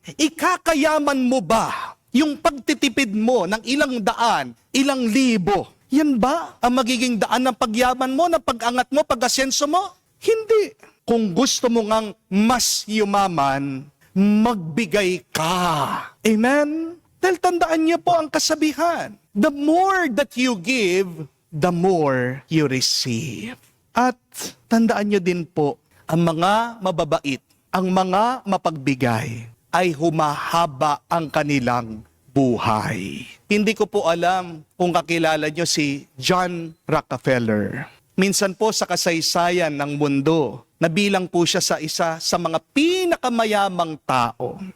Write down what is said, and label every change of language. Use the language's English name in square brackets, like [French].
[Filipino] Ikakayaman mo ba yung pagtitipid mo ng ilang daan, ilang libo? Yan ba ang magiging daan ng pagyaman mo, ng pag-angat mo, pag-asenso mo? Hindi. Kung gusto mo ngang mas yumaman, magbigay ka. Amen? Dahil tandaan niyo po ang kasabihan. [English] The more that you give, the more you receive. [Filipino] At tandaan niyo din po, ang mga mababait, ang mga mapagbigay, ay humahaba ang kanilang buhay. Hindi ko po alam kung kakilala nyo si John Rockefeller. Minsan po sa kasaysayan ng mundo, nabilang po siya sa isa sa mga pinakamayamang tao.